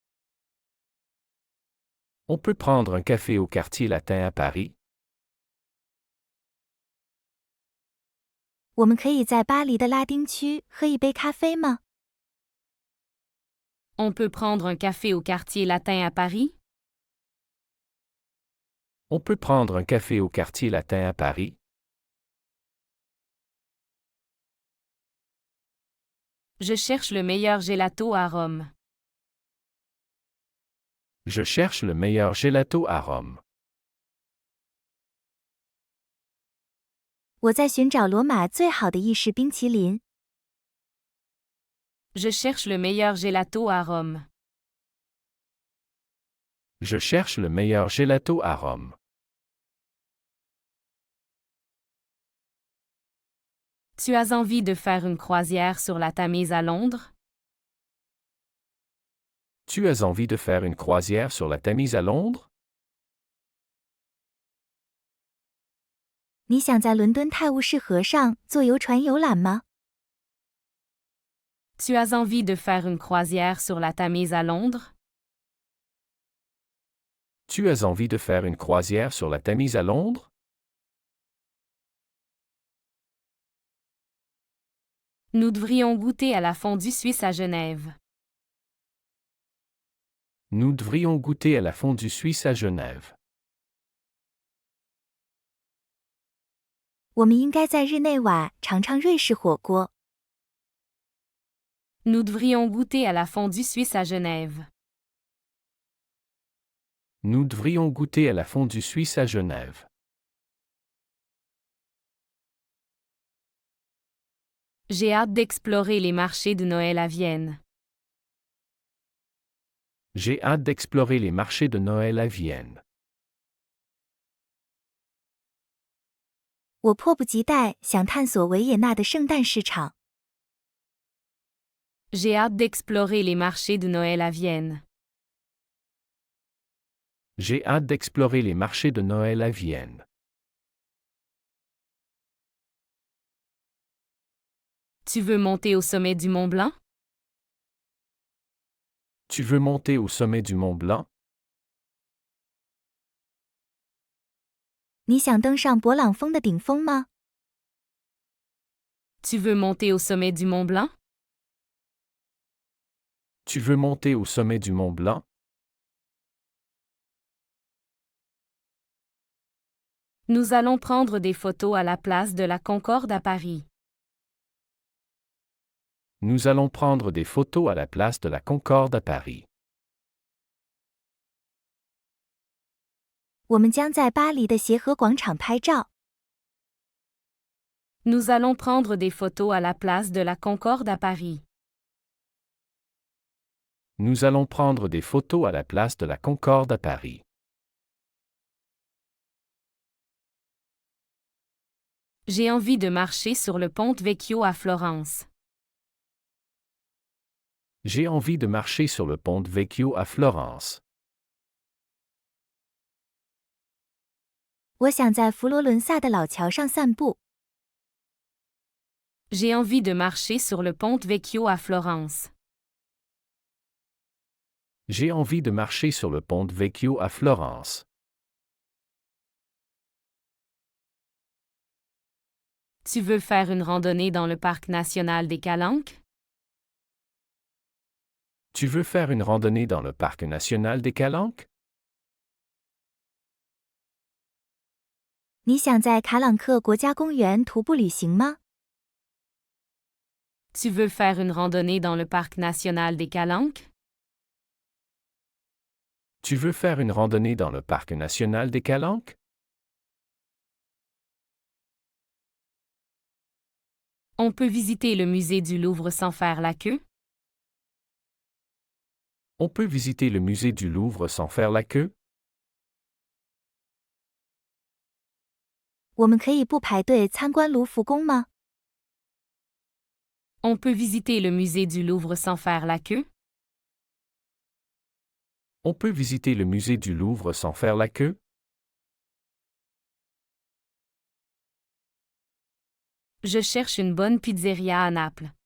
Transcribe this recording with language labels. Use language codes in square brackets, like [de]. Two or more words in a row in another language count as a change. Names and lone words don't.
[fr] On peut prendre un café au quartier latin à Paris? [zh] 我们可以在巴黎的拉丁区喝一杯咖啡吗？ [fr] On peut prendre un café au quartier latin à Paris? On peut prendre un café au quartier latin à Paris? Je cherche le meilleur gelato à Rome. Je cherche le meilleur gelato à Rome. [zh] 我在寻找罗马最好的意式冰淇淋。 [fr] Je cherche le meilleur gelato à Rome. Je cherche le meilleur gelato à Rome. Tu as envie de faire une croisière sur la Tamise à Londres? Tu as envie de faire une croisière sur la Tamise à Londres? [zh] 你想在伦敦泰晤士河上坐游船游览吗？ [fr] Tu as envie de faire une croisière sur la Tamise à Londres? Tu as envie de faire une croisière sur la Tamise à Londres? Nous devrions goûter à la fondue suisse à Genève. Nous devrions goûter à la fondue suisse à Genève. [zh] 我们应该在日内瓦尝尝瑞士火锅。 [fr] Nous devrions goûter à la fondue suisse à Genève. Nous devrions goûter à la fondue suisse à Genève. J'ai hâte d'explorer les marchés de Noël à Vienne. J'ai hâte d'explorer les marchés de Noël à Vienne. [zh] 我迫不及待想探索维也纳的圣诞市场。 [fr] J'ai hâte d'explorer les marchés de Noël à Vienne. J'ai hâte d'explorer les marchés de Noël à Vienne. Tu veux monter au sommet du Mont Blanc? Tu veux monter au sommet du Mont Blanc? [zh] 你想登上勃朗峰的顶峰吗？ [fr] Tu veux monter au sommet du Mont Blanc? Tu veux monter au sommet du Mont Blanc? Nous allons prendre des photos à la place de la Concorde à Paris. Nous allons prendre des photos à la place de la Concorde à Paris. [zh] 我们将在巴黎的协和广场拍照。 [fr] Nous allons prendre des photos à la place de la Concorde à Paris. Nous allons prendre des photos à la place de la Concorde à Paris. J'ai envie de marcher sur le Ponte Vecchio à Florence. J'ai envie de marcher sur le Ponte Vecchio à Florence. [zh] 我想在佛罗伦萨的老桥上散步。 [fr] J'ai envie de marcher sur le Ponte Vecchio à Florence. J'ai envie de marcher sur le Ponte Vecchio à Florence. Tu veux faire une randonnée dans le parc national des Calanques? Tu veux faire une randonnée dans le parc national des Calanques? [zh] 你想在卡朗克国家公园徒步旅行吗？ [fr] Tu veux faire une randonnée dans le parc national des Calanques? Tu veux faire une randonnée dans le parc national des Calanques? On peut visiter le musée du Louvre sans faire la queue? On peut visiter le musée du Louvre sans faire la queue? [zh] 我们可以不排队参观卢浮宫吗？ [fr] On peut visiter le musée du Louvre sans faire la queue? On peut visiter le musée du Louvre sans faire la queue? Je cherche une bonne pizzeria à Naples.